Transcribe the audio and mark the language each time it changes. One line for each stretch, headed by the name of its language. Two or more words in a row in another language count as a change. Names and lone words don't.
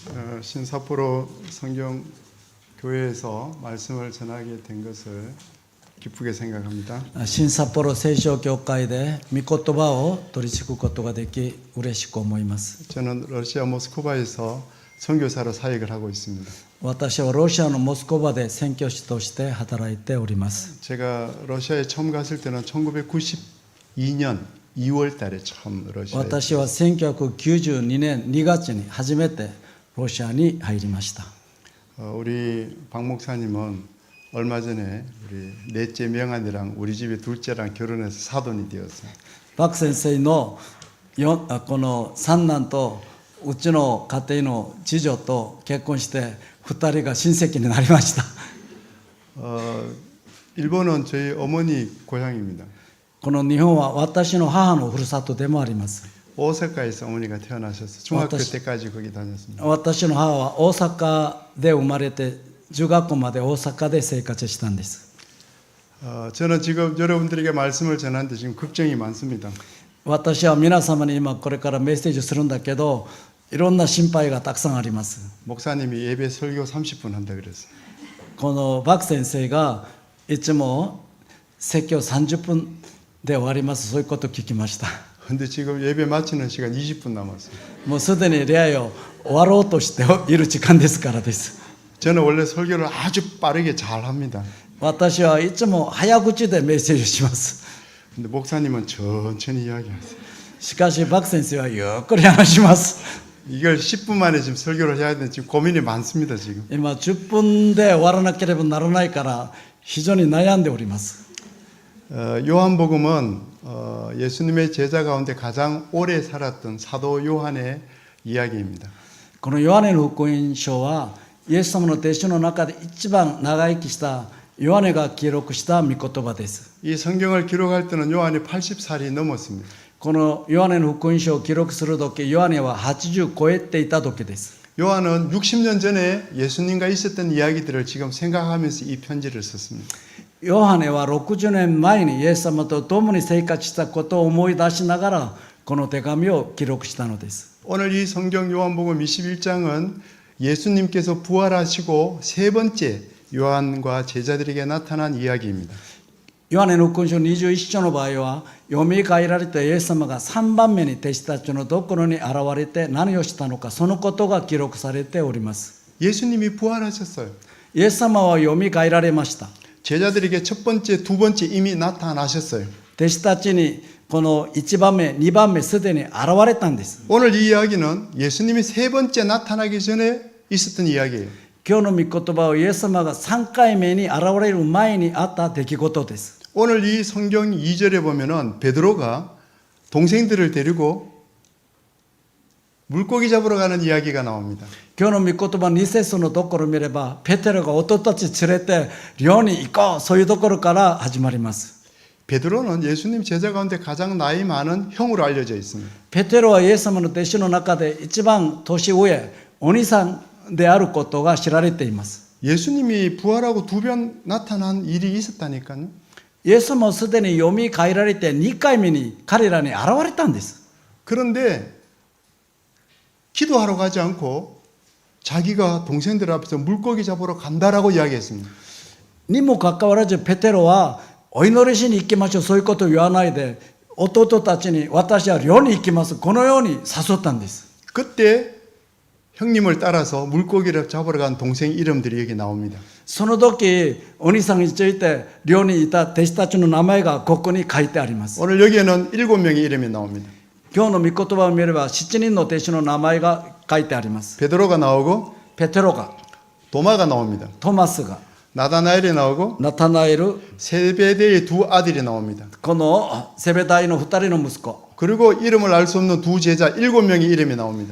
Korean: 신사포로 성경교회에서 말씀을 전하게 된 것을 기쁘게 생각합니다.
Japanese: 新札幌聖書教会で御言葉を取り継ぐことができ嬉しく思います。
Korean: 저는 러시아 모스크바에서 선교사로 사역을 하고 있습니다.
Japanese: 私はロシアのモスクワで宣教師として働いております。
Korean: 제가 러시아에 처음 갔을 때는 1992년 2월 달에 처음 러시아에
Japanese: 私は1992年2月に初めてロシアに入りました。
Korean: 우리 박 목사님은 얼마 전에 우리 넷째 명한이랑 우리 집에 둘째랑 결혼해서 사돈이 되었어요.
Japanese: バク先生のこの三男とうちの家庭の次女と結婚して2人が親戚になりました。
Korean: 일본은 저희 어머니 고향입니다.
Japanese: この日本は私の母のふるさとでもあります。
Korean: 오사카에서 어머니가 태어나셔서 중학교 때까지 거기 다녔습니다.
Japanese: 私の母は大阪で生まれて中学校まで大阪で生活したんです。
Korean: 저는 지금 여러분들에게 말씀을 전하는데 지금 걱정이 많습니다.
Japanese: 私は皆様に今これからメッセージするんだけど、いろんな心配がたくさんあります。
Korean: 목사님이 예배 설교 30분 한다 그랬어요.
Japanese: このバク先生がいつも説教30分で終わります。そういうことを聞きました。
Korean: 근데 지금 예배 마치는 시간 20분 남았어요.
Japanese: もうすでに礼拝を終わろうとしている時間ですからです。
Korean: 저는 원래 설교를 아주 빠르게 잘 합니다.
Japanese: 私はいつも早口でメッセージをします。
Korean: 근데 목사님은 천천히 이야기하세요.
Japanese: しかしバク先生はゆっくり話します。
Korean: 이걸 10분 만에 지금 설교를 해야 되는데 지금 고민이 많습니다. 지금.
Japanese: 今10分で終わらなければならないから非常に悩んでおります。
Korean: 요한복음은 예수님의 제자 가운데 가장 오래 살았던 사도 요한의 이야기입니다.
Japanese: このヨハネの福音書はイエス様の弟子の中で一番長生きしたヨハネが記録した御言葉です。
Korean: 이 성경을 기록할 때는 요한이 80살이 넘었습니다.
Japanese: このヨハネの福音書を記録する時、ヨハネは80超えていた時です。
Korean: 요한은 60년 전에 예수님과 있었던 이야기들을 지금 생각하면서 이 편지를 썼습니다.
Japanese: ヨハネは60年前にイエス様と共に生活したことを思い出しながらこの手紙を記録したのです。
Korean: 오늘 이 성경 요한복음 21장은 예수님께서 부활하시고 세 번째 요한과 제자들에게 나타난 이야기입니다.
Japanese: ヨハネの福音書21章の場合は読み変えられたイエス様が3番目に弟子たちのところに現れて何をしたのか、そのことが記録されております。
Korean: 예수님이 부활하셨어요.
Japanese: イエス様は読み変えられました。
Korean: 제자들에게 첫 번째, 두 번째 이미 나타나셨어요.
Japanese: 弟子たちにこの1番目、2番目すでに現れたんです。
Korean: 오늘 이 이야기는 예수님이 세 번째 나타나기 전에 있었던 이야기예요.
Japanese: 今日の御言葉はイエス様が3回目に現れる前にあった出来事です。
Korean: 오늘 이 성경 2절에 보면은 베드로가 동생들을 데리고 물고기 잡으러 가는 이야기가 나옵니다.
Japanese: 今日の御言葉2節のところを見れば、ペテロが弟たち連れて漁に行こう、そういうところから始まります。
Korean: 베드로는 예수님 제자 가운데 가장 나이 많은 형으로 알려져 있습니다.
Japanese: ペテロはイエス様の弟子の中で一番年上、お兄さんであることが知られています。
Korean: 예수님이 부활하고 두 번 나타난 일이 있었다니까요.
Japanese: イエス様はすでに読み変えられて2回目に彼らに現れたんです。
Korean: 그런데 기도하러 가지 않고 자기가 동생들 앞에서 물고기 잡으러 간다라고 이야기했습니다.
Japanese: にもかかわらずペテロはお祈りしに行きましょう、そういうことを言わないで弟たちに私は漁に行きます、このように誘ったんです。
Korean: 그때 형님을 따라서 물고기를 잡으러 간 동생 이름들이 여기 나옵니다.
Japanese: その時お兄さんについて漁にいた弟子たちの名前がここに書いてあります。
Korean: 오늘 여기에는 7명의 이름이 나옵니다.
Japanese: 今日の御言葉を見れば7人の弟子の名前が書いてあります。
Korean: 베드로가 나오고
Japanese: ペテロが、
Korean: 도마가 나옵니다.
Japanese: トマスが、
Korean: 나다나엘이 나오고
Japanese: ナタナエル、
Korean: 세베대의 두 아들이 나옵니다.
Japanese: このセベダイの2人の息子、
Korean: 그리고 이름을 알 수 없는 두 제자 7명의 이름이 나옵니다.